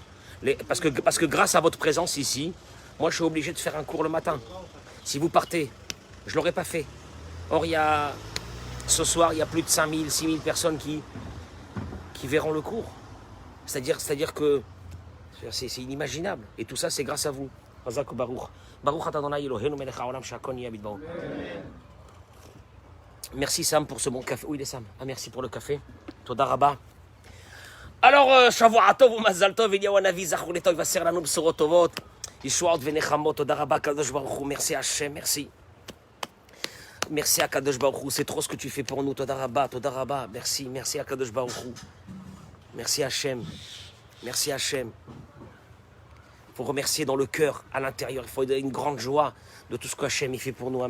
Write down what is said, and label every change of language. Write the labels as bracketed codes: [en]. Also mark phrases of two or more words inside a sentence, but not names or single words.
[fr] Parce que grâce à votre présence ici, moi, je suis obligé de faire un cours le matin. Si vous partez, je ne l'aurais pas fait. Or, ce soir, il y a plus de 5000, 6000 personnes qui verront le cours. C'est-à-dire que c'est inimaginable. Et tout ça, c'est grâce à vous. [he] חזק ברוך. ברוך אדני אלוהינו מלך העולם שהכל נהיה בדברו. [fr] Merci Sam pour ce bon café. Où il est Sam? Ah, merci pour le café. [he] תודה רבה. Alors, שבוע טוב ומזל טוב, אליהו הנביא זכור לטוב, יבשר לנו בשורות טובות, ישועות ונחמות. תודה רבה, קדוש ברוך הוא. [fr] Merci Hachem, merci. Merci à [he] קדוש ברוך הוא, [fr] c'est trop ce que tu fais pour nous. [he] תודה רבה, [fr] merci, merci à [he] קדוש ברוך הוא. [fr] Merci Hachem, merci Hachem. Il faut remercier dans le cœur, à l'intérieur. Il faut donner une grande joie de tout ce que Hachem il fait pour nous.